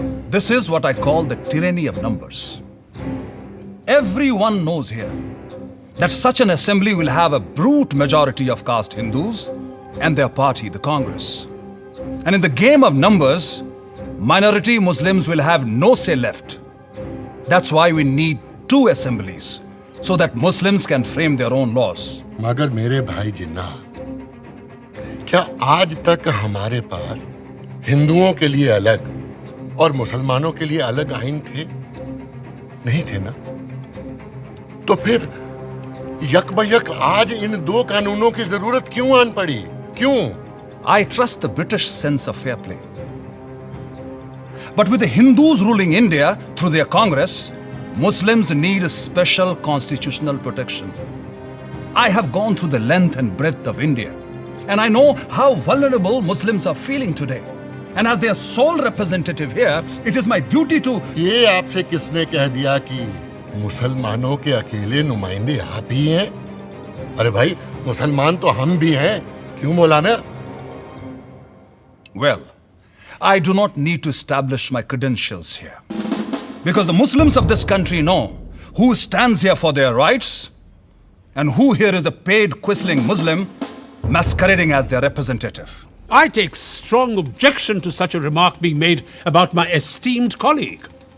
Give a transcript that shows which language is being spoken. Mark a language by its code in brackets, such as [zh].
[en] This is what I call the tyranny of numbers. Everyone knows here that such an assembly will have a brute majority of caste Hindus and their party, the Congress. And in the game of numbers, minority Muslims will have no say left. That's why we need 2 assemblies, so that Muslims can frame their own laws. [hi] मगर मेरे भाई जिन्ना, क्या आज तक हमारे पास हिंदुओं के लिए अलग और मुसलमानों के लिए अलग आइन थे? नहीं थे ना? तो फिर यक आज इन 2 कानूनों की जरूरत क्यों आन पड़ी? क्यों? [en] I trust the British sense of fair play. But with the Hindus ruling India through their Congress, Muslims need a special constitutional protection. I have gone through the length and breadth of India And I know how vulnerable Muslims are feeling today. And as their sole representative here, it is my duty to... [hi] ये आपसे किसने कह दिया कि मुसलमानों के अकेले नुमाइंदे आप ही हैं? अरे भाई, मुसलमान तो हम भी हैं, क्यों मौलाना? [en] Well, I do not need to establish my credentials here. Because the Muslims of this country know who stands here for their rights and who here is a paid quisling Muslim masquerading as their representative. I take strong objection to such a remark being made about my esteemed colleague.